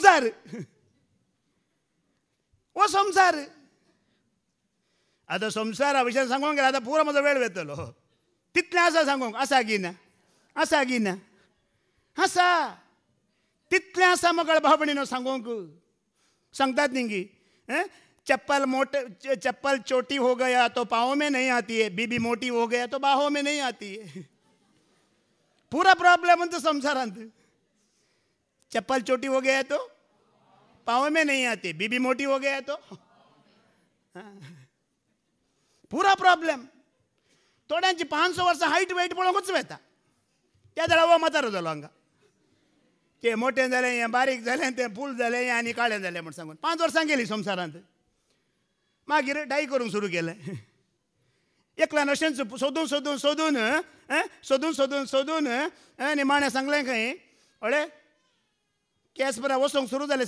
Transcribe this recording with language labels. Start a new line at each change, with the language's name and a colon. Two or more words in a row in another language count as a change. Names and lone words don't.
Konkani: संवसार आतां संवसारा विशयी सांगूंक गेल्यार आतां पुरो म्हजो वेळ वेतलो तितलें आसा सांगूंक आसा गी ना आसा तितलें आसा मोकळ भाव भयणीनो सांगूंक सांगतात न्ही गी
Hindi: चप्पल छोटी हो गया तो पाँव में नहीं आती है, बीबी मोटी हो गया तो बाहों में नहीं आती है. पूरा प्रॉब्लम तो संसारांत. चप्पल छोटी हो गया तो पाँव में नहीं आती, बीबी मोटी हो गया तो पूरा प्रॉब्लेम.
Konkani: थोड्यांची 500 वर्ष हाईट वेट पळोवंकूच वेता. त्या जाल्यार हो म्हातारो जालो हांगा. ते मोठे जाले, हे बारीक जाले, ते फूल जाले आनी काळे जाले म्हण सांगून 5 वर्सां गेली संवसारांत. मागीर डाय करूंक सुरू केलें. एकल्यान अशेंच सोदून सोदून सोदून सोदून सोदून सोदून निमाणें सांगलें खंय, अळे केस बरा वचोंक सुरू जाले.